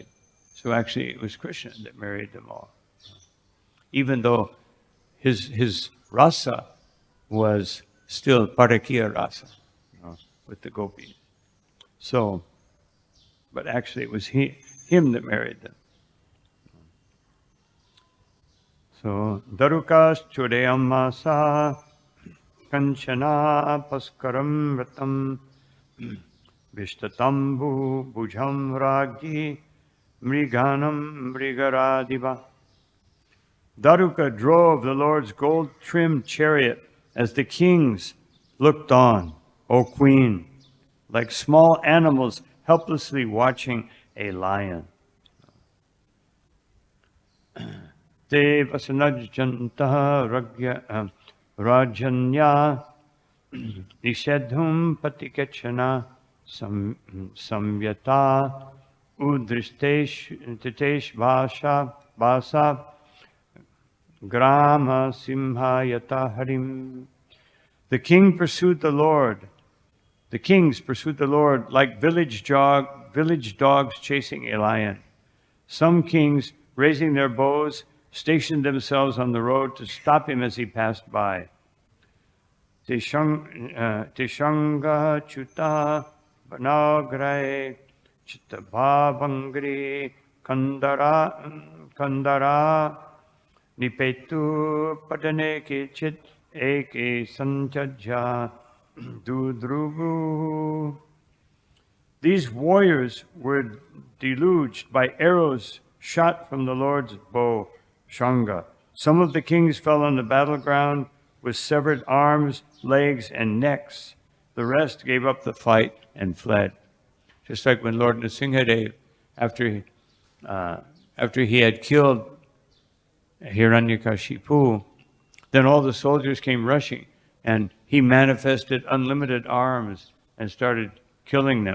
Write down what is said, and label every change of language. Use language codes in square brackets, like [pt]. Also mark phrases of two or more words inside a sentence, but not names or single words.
[en] So actually it was Krishna that married them all. Even though his rasa was still [sa] parakiya rasa, [en] with the gopis. So, but actually it was him that married them. [sa] So, Darukas Chodeyam Masa Kanchana Paskaram Vratam Vishtatambu Bhujam Ragji Mriganam Mrigaradiva. [en] Daruka drove the Lord's gold-trimmed chariot as the kings looked on, O Queen, like small animals helplessly watching a lion. [sa] Te vasanajjanta rajanya nishedhum patikechana samyata udristesh basa grama simhayata harim. [en] The king pursued the Lord. The kings pursued the Lord like village dogs chasing a lion. Some kings, raising their bows, stationed themselves on the road to stop him as he passed by. [sa] Teshanga chuta banagrai chitabhavangri kandara nipetu padane kichit eke sanchajja dudrubu. [en] These warriors were deluged by arrows shot from the Lord's bow, Shanga. Some of the kings fell on the battleground with severed arms, legs, and necks. The rest gave up the fight and fled. Just like when Lord Nrsimhadev, after he had killed Hiranyakashipu, then all the soldiers came rushing, and he manifested unlimited arms and started killing them.